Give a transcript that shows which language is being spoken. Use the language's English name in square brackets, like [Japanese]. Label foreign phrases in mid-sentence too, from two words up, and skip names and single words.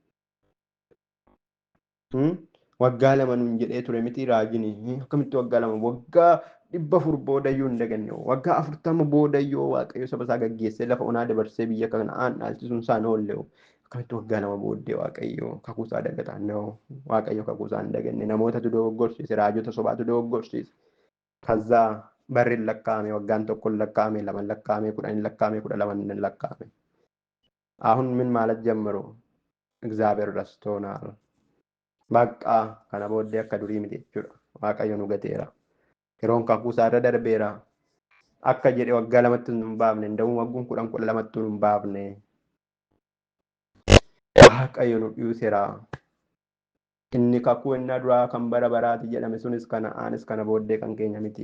[Oromo] Waggaa 2 nuun jedhee ture miti raajini akkamitti waggaa 2 waggaa 400 boodayyuu hin daganne waggaa 40 boodayyuu Waaqayyo saba isaa gaggeessee lafa onaa dabarsee biyya kanaan dhaalchisuun isaa noollee akkamitti waggaa 2 booddee Waaqayyo kakuu isaa dagata Waaqayyo kakuu isaa hin daganne namootatu dogoggorsiise raajota sobaatu dogoggorsiise. Kazaa barri lakkaa'ame waggaan 1 lakkaa'ame 2 lakkaa'ame 10 lakkaa'ame 12 lakkaa'ame. [Amharic] አሁን ምን ማለት ጀምሮ እግዚአብሔር ረስቶናል. [Oromo] Bakka kana booddee akka durii miti jechuudha. Waaqayyo nu gateera. Yeroon kakuu isaa irra darbeera. Akka jedhe waggaa 2tti hin baafne ndawuu wagguun 10-12tti hin baafne. Waaqayyo nu dhiiseera. Inni kakuu inni duraa kan bara baraati jedhame sunis aanis kana booddee kan keenya miti.